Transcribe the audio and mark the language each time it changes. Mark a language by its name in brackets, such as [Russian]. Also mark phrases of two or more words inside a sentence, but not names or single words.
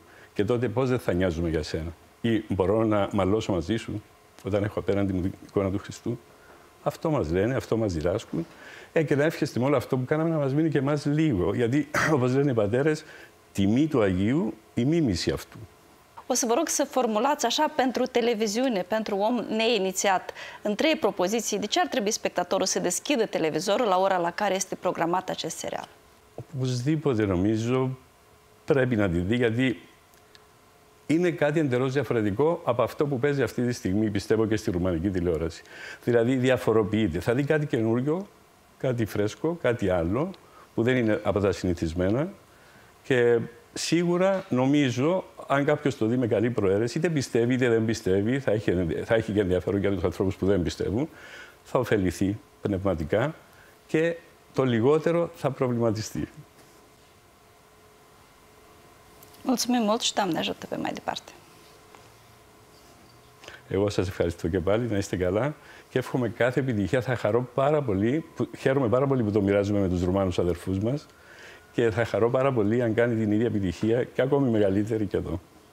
[Greek] Και τότε πώς δεν θα νοιάζουμε για σένα. Ή μπορώ να μαλώσω μαζί σου όταν έχω απέναντι μου την εικόνα του Χριστού. Αυτό μας λένε, αυτό μας διδάσκουν. Και να εύχεστε με όλο αυτό που κάναμε να μας μείνει και εμάς λίγο. Γιατί, όπως λένε οι πατέρες, τιμή του Αγίου, η μίμηση αυτού. [Romanian] O să vă rog să formulați așa pentru televiziune, pentru om neinițiat, în 3 propoziții, de ce ar trebui spectatorul să deschidă televizorul la ora la care este programat acest serial? [Greek] Οπωσδήποτε νομίζω πρέπει να τη δει, γιατί είναι κάτι εντελώς διαφορετικό από αυτό που παίζει αυτή τη στιγμή, πιστεύω, και στη ρουμανική τηλεόραση. Δηλαδή διαφοροποιείται. Θα δει κάτι καινούριο, κάτι φρέσκο, κάτι άλλο, που δεν είναι από τα συνηθισμένα και σίγουρα νομίζω, αν κάποιος το δει με καλή προαίρεση, είτε πιστεύει είτε δεν πιστεύει, θα έχει και ενδιαφέρον για τους ανθρώπους που δεν πιστεύουν, θα ωφεληθεί πνευματικά και το λιγότερο θα προβληματιστεί. [Romanian] Mulțumim mult și Doamne ajută pe mai departe. [Greek] Εγώ σας ευχαριστώ και πάλι, να είστε καλά και εύχομαι κάθε επιτυχία. Θα χαρώ πάρα πολύ, χαίρομαι πάρα πολύ που το μοιράζομαι με τους Ρουμάνους αδερφούς μας και θα χαρώ πάρα πολύ αν κάνει την ίδια επιτυχία και ακόμη μεγαλύτερη και εδώ.